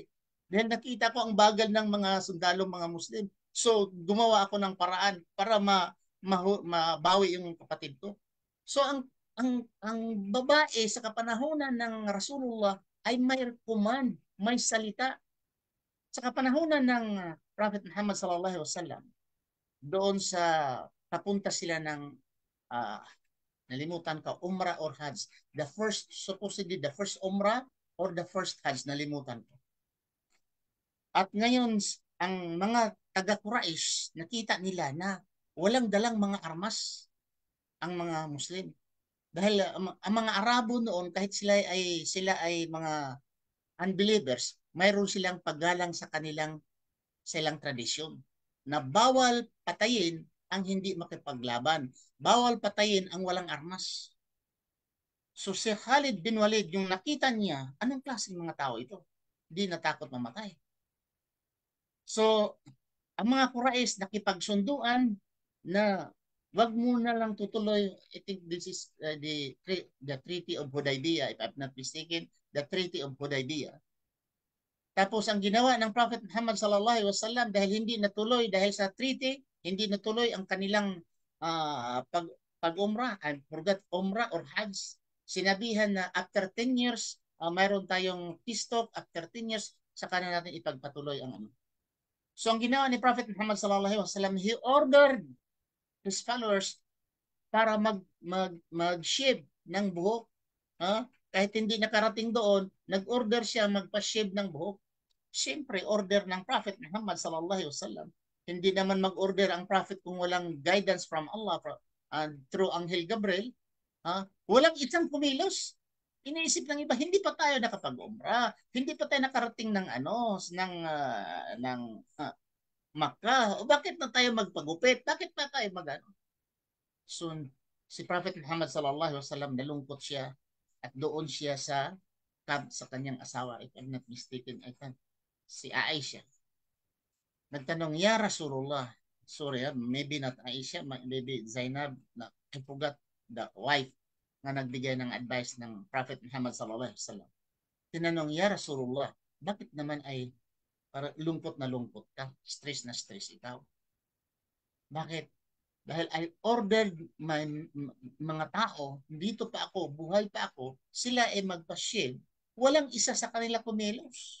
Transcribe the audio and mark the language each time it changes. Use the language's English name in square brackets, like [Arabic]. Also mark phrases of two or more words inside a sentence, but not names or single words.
[Filipino] Dahil nakita ko ang bagal ng mga sundalo, mga Muslim. So, gumawa ako ng paraan para mabawi yung kapatid ko. So, ang babae sa kapanahunan ng Rasulullah ay may command, may salita. Sa kapanahunan ng Prophet Muhammad [Arabic] صلى الله عليه وسلم, [Filipino] doon sa papunta sila ng uh, nalimutan ka, Umrah or Hajj. [English] Supposedly the first Umrah or the first Hajj, [Filipino] nalimutan ko. At ngayon, ang mga taga-Quraish, nakita nila na walang dalang mga armas ang mga Muslim. Dahil ang mga Arabo noon, kahit sila ay mga unbelievers, mayroon silang paggalang sa silang tradisyon na bawal patayin ang hindi makipaglaban. Bawal patayin ang walang armas. So si Khalid bin Walid, yung nakita niya, anong klaseng mga tao ito? Hindi natakot mamatay. So, ang mga Quraysh nakipagsunduan na wag muna lang tutuloy. [English] I think this is the Treaty of Hudaybiyah, if I'm not mistaken, the Treaty of Hudaybiyah. [Filipino] Tapos ang ginawa ng Prophet Muhammad [Arabic] صلى الله عليه وسلم, [Filipino] dahil hindi natuloy dahil sa treaty, hindi natuloy ang kanilang pag-umrah, [English] I forgot, [Filipino] umrah or hajj. Sinabihan na [English] after 10 years, [Filipino] mayroon tayong [English] peace talk, after 10 years, [Filipino] saka na natin ipagpatuloy ang ano. So ang ginawa ni Prophet Muhammad [Arabic] صلى الله عليه وسلم, [English] he ordered his followers [Filipino] para mag-shave ng buhok. Ha? Kahit hindi nakarating doon, nag-order siya magpa-shave ng buhok. Siyempre, order ng Prophet Muhammad [Arabic] صلى الله عليه وسلم. [Filipino] Hindi naman mag-order ang Prophet kung walang [English] guidance from Allah through [Filipino] Anghel Gabriel. Ha? Walang isang kumilos. Iniisip ng iba, hindi pa tayo nakapag-umrah, hindi pa tayo nakarating ng Makkah. O bakit na tayo magpagupit? Bakit pa tayo magano? So, si Prophet Muhammad [Arabic] صلى الله عليه وسلم [Filipino] nalungkot siya at doon siya sa camp sa kanyang asawa, [English] if I'm not mistaken, I think, [Filipino] si Aisha. Nagtanong, [Arabic] يا رسول الله, [English] sorry, maybe not Aisha, maybe Zainab, I forgot the wife [Filipino] na nagbigay ng advice ng Prophet Muhammad [Arabic] صلى الله عليه وسلم. [Filipino] Tinanong, [Arabic] يا رسول الله, [Filipino] bakit naman ay para lungkot na lungkot ka? Stress na stress ikaw. Bakit? Dahil [English] I ordered [Filipino] mga tao, dito pa ako, buhay pa ako, sila ay magpa-shave, walang isa sa kanila kumilos.